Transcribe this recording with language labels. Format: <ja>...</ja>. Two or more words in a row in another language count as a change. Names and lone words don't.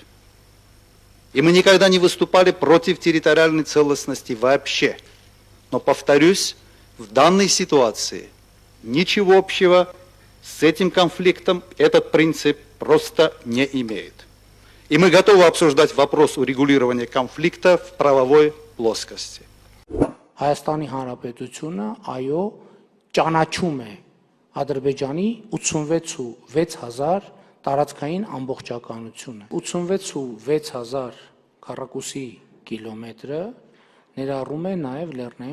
<ru>И мы никогда не выступали против территориальной целостности вообще. Но, повторюсь, в данной ситуации ничего общего с этим конфликтом этот принцип просто не имеет. И мы готовы обсуждать вопрос урегулирования конфликта в правовой плоскости.</ru> <hy>Հայաստանի Հանրապետությունը այո ճանաչում է Ադրբեջանի 86,600 տարածքային ամբողջականությունը 86,600 քառակուսի կիլոմետրը ներառում է նաև Լեռնային</hy>